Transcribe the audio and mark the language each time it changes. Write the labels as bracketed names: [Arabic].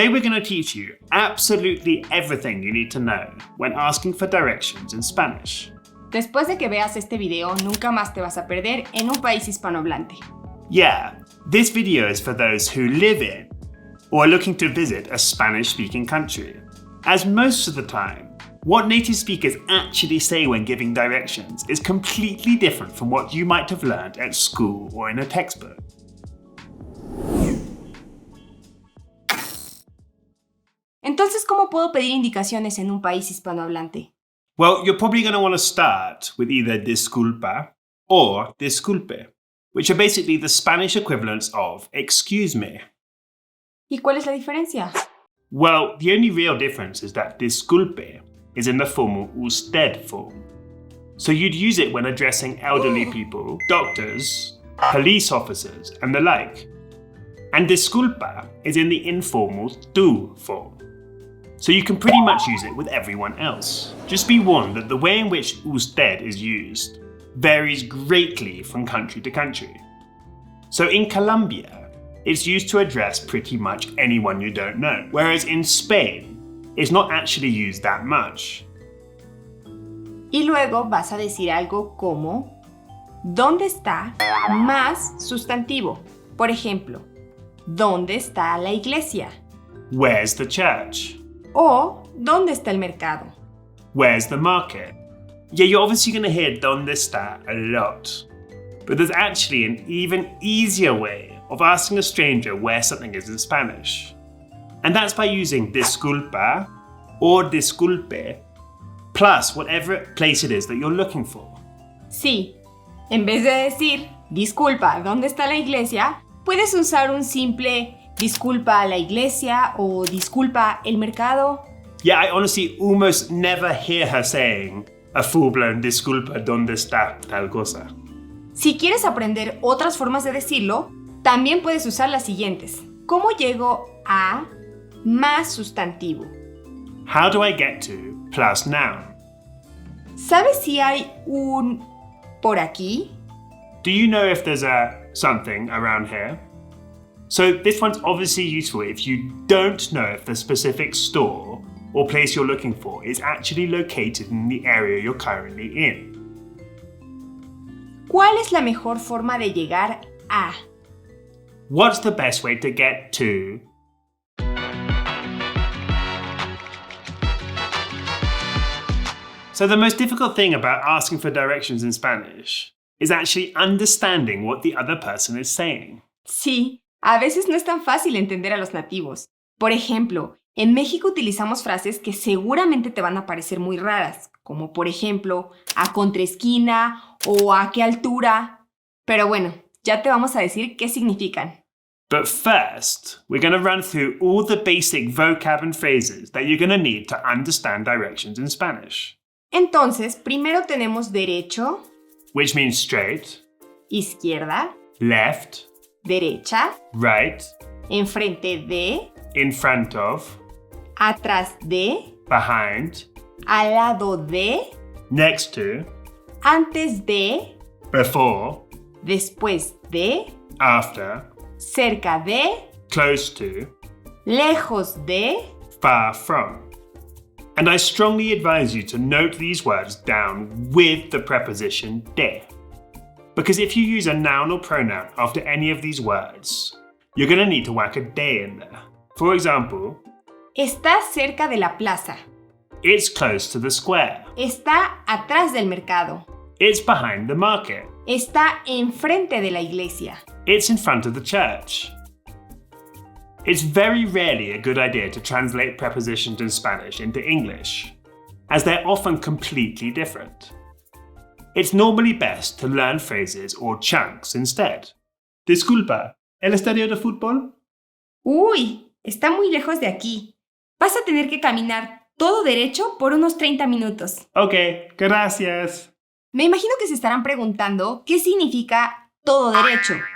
[English] Today we're going to teach you absolutely everything you need to know when asking for directions in Spanish. [Spanish] Después de que veas este video, nunca más te vas a perder en un país hispanohablante. [English] Yeah, this video is for those who live in or are looking to visit a Spanish-speaking country. As most of the time, what native speakers actually say when giving directions is completely different from what you might have learned at school or in a textbook. [Spanish] Entonces, ¿cómo puedo pedir indicaciones en un país hispanohablante? [English] Well, you're probably going to want to start with either disculpa or disculpe, which are basically the Spanish equivalents of excuse me. [Spanish] ¿Y cuál es la diferencia? [English] Well, the only real difference is that disculpe is in the formal usted form. So you'd use it when addressing elderly people, doctors, police officers, and the like. And disculpa is in the informal tú form. So you can pretty much use it with everyone else. Just be warned that the way in which usted is used varies greatly from country to country. So in Colombia, it's used to address pretty much anyone you don't know, whereas in Spain, it's not actually used that much. [Spanish] Y luego vas a decir algo como ¿dónde está? Más sustantivo. Por ejemplo, ¿dónde está la iglesia? [English] Where's the church? [Spanish] O ¿dónde está el mercado? [English] Where's the market? Yeah, you're obviously going to hear [Spanish] donde está [English] a lot. But there's actually an even easier way of asking a stranger where something is in Spanish. And that's by using disculpa or disculpe plus whatever place it is that you're looking for. [Spanish] Sí, en vez de decir disculpa, ¿dónde está la iglesia? Puedes usar un simple disculpa la iglesia o disculpa el mercado. [English] Yeah, I honestly almost never hear her saying a full-blown [Spanish] disculpa donde está tal cosa. Si quieres aprender otras formas de decirlo, también puedes usar las siguientes. ¿Cómo llego a más sustantivo? [English] How do I get to plus noun? [Spanish] ¿Sabes si hay un por aquí? [English] Do you know if there's a something around here? So this one's obviously useful if you don't know if the specific store or place you're looking for is actually located in the area you're currently in. [Spanish] ¿Cuál es la mejor forma de llegar a? [English] What's the best way to get to? So the most difficult thing about asking for directions in Spanish is actually understanding what the other person is saying. [Spanish] Sí, a veces no es tan fácil entender a los nativos. Por ejemplo, en México utilizamos frases que seguramente te van a parecer muy raras, como por ejemplo, a contraesquina o a qué altura. Pero bueno, ya te vamos a decir qué significan. [English] But first, we're going to run through all the basic vocab and phrases that you're going to need to understand directions in Spanish. [Spanish] Entonces, primero tenemos derecho, [English] Which means straight, [Spanish] izquierda, [English] left, [Spanish] derecha, [English] right, [Spanish] enfrente de, [English] in front of, [Spanish] atrás de, [English] behind, [Spanish] al lado de, [English] next to, [Spanish] antes de, [English] before, [Spanish] después de, [English] after, [Spanish] cerca de, [English] close to, [Spanish] lejos de. [English] far from. And I strongly advise you to note these words down with the preposition de. Because if you use a noun or pronoun after any of these words, you're going to need to whack a de in there. For example, [Spanish] Está cerca de la plaza. [English] it's close to the square. [Spanish] Está atrás del mercado. [English] It's behind the market. [Spanish] Está enfrente de la iglesia. [English] It's in front of the church. It's very rarely a good idea to translate prepositions in Spanish into English, as they're often completely different. It's normally best to learn phrases or chunks instead. [Spanish] Disculpa, ¿el estadio de fútbol? Uy, está muy lejos de aquí. Vas a tener que caminar todo derecho por unos 30 minutos. Okay, gracias. Me imagino que se estarán preguntando qué significa todo derecho.